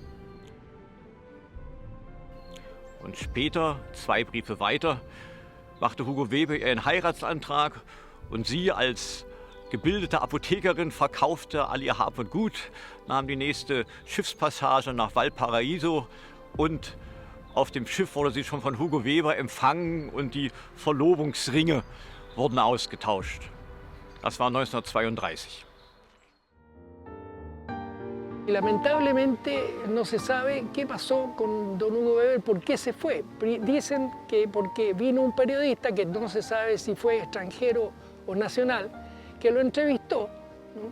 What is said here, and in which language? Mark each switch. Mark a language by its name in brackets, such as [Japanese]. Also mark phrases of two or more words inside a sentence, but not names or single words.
[German] Und später, 2 Briefe weiter, machte Hugo Weber ihren Heiratsantrag und sie als gebildete Apothekerin verkaufte all ihr Hab und Gut, nahm die nächste Schiffspassage nach Valparaiso und auf dem Schiff wurde sie schon von Hugo Weber empfangen und die Verlobungsringe wurden ausgetauscht. Das war 1932. [Spanish] Lamentablemente no se sabe qué pasó con don Hugo Weber, por qué se fue. Dicen que porque vino un periodista, que no se sabe si fue extranjero o nacional, que lo entrevistó, ¿no?